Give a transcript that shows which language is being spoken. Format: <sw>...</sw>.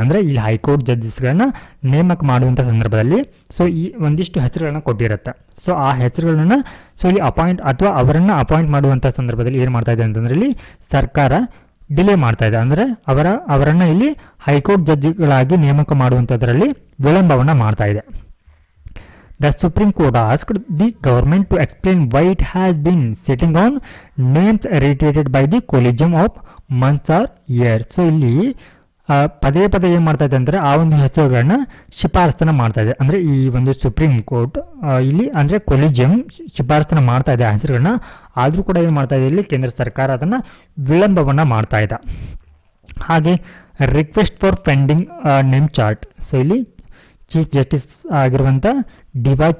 <kn>ಅಂದರೆ ಇಲ್ಲಿ ಹೈಕೋರ್ಟ್ ಜಡ್ಜಸ್ಗಳನ್ನ ನೇಮಕ ಮಾಡುವಂಥ ಸಂದರ್ಭದಲ್ಲಿ ಸೊ ಈ ಒಂದಿಷ್ಟು ಹೆಸರುಗಳನ್ನ ಕೊಟ್ಟಿರುತ್ತೆ. ಸೊ ಆ ಹೆಸರುಗಳನ್ನ ಸೊ ಇಲ್ಲಿ ಅವರನ್ನು ಅಪಾಯಿಂಟ್ ಮಾಡುವಂಥ ಸಂದರ್ಭದಲ್ಲಿ ಏನು ಮಾಡ್ತಾ ಇದೆ ಅಂತಂದರೆ ಇಲ್ಲಿ ಸರ್ಕಾರ ಡಿಲೇ ಮಾಡ್ತಾ ಇದೆ. ಅಂದರೆ ಅವರನ್ನು ಇಲ್ಲಿ ಹೈಕೋರ್ಟ್ ಜಡ್ಜಿಗಳಾಗಿ ನೇಮಕ ಮಾಡುವಂಥದ್ರಲ್ಲಿ ವಿಳಂಬವನ್ನು ಮಾಡ್ತಾ ಇದೆ.</kn> <en>The Supreme Court asked the government to explain why it has been sitting on names reiterated by the Collegium of months or years.</en> <kn>So ಇಲ್ಲಿ ಪದೇ ಪದೇ ಏನು ಮಾಡ್ತಾ ಇದೆ ಅಂದರೆ ಆ ಒಂದು ಹೆಸರುಗಳನ್ನ ಶಿಫಾರಸನ್ನು ಮಾಡ್ತಾ ಇದೆ. ಅಂದರೆ ಈ ಒಂದು ಸುಪ್ರೀಂ ಕೋರ್ಟ್ ಇಲ್ಲಿ ಅಂದರೆ ಕೊಲಿಜಿಯಂ ಶಿಫಾರಸನ್ನು ಮಾಡ್ತಾ ಇದೆ ಆ ಹೆಸರುಗಳನ್ನ. ಆದರೂ ಕೂಡ ಏನು ಮಾಡ್ತಾ ಇದೆ ಇಲ್ಲಿ ಕೇಂದ್ರ ಸರ್ಕಾರ ಅದನ್ನು ವಿಳಂಬವನ್ನು ಮಾಡ್ತಾ ಇದೆ. ಹಾಗೆ request for pending name chart. So ಇಲ್ಲಿ ಚೀಫ್ ಜಸ್ಟಿಸ್ ಆಗಿರುವಂಥ ಡಿ.ವೈ.</kn>